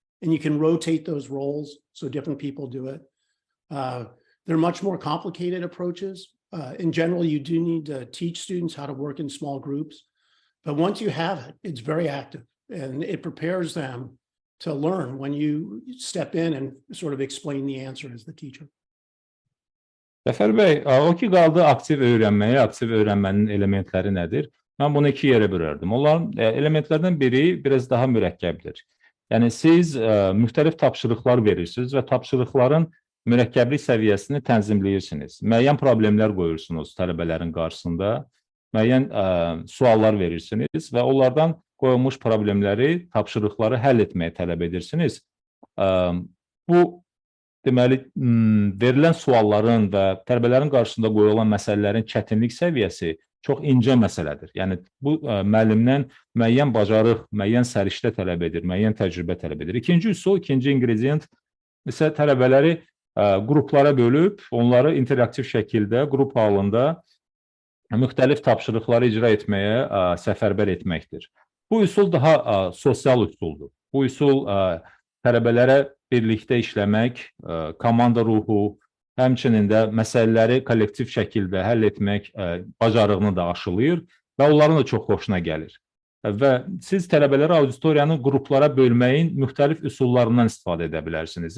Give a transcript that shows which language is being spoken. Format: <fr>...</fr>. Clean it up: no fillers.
<en>And you can rotate those roles so different people do it. They're much more complicated approaches. In general, you do need to teach students how to work in small groups. But once you have it, it's very active, and it prepares them to learn when you step in and sort of explain the answer as the teacher.</en> <az>Cəfər bəy, o ki qaldı aktiv öyrənməyə, aktiv öyrənmənin elementləri nədir? Mən bunu iki yerə bölərdim. Onların elementlərdən biri biraz daha mürəkkəbdir. Yəni siz müxtəlif tapşırıqlar verirsiniz və tapşırıqların mürəkkəblik səviyyəsini tənzimləyirsiniz. Müəyyən problemlər qoyursunuz tələbələrin qarşısında, müəyyən suallar verirsiniz və onlardan qoyulmuş problemləri, tapşırıqları həll etməyə tələb edirsiniz. Bu, deməli, verilən sualların və tələbələrin qarşısında qoyulan məsələlərin çətinlik səviyyəsi çox incə məsələdir. Yəni, bu müəllimdən müəyyən bacarıq, müəyyən səriştə tələb edir, müəyyən təcrübə tələb edir. İkinci üsul, ikinci ingredient isə tələbələri qruplara bölüb, onları interaktiv şəkildə, qrup halında müxtəlif tapşırıqları icra etməyə səfərbər etməkdir. Bu üsul daha sosial üsuldur. Bu üsul tələbələrə birlikdə işləmək, komanda ruhu, həmçinin də məsələləri kollektiv şəkildə həll etmək bacarığını da aşılayır və onların da çox xoşuna gəlir. və siz tələbələri auditoriyanı qruplara bölməyin müxtəlif üsullarından istifadə edə bilərsiniz.</az>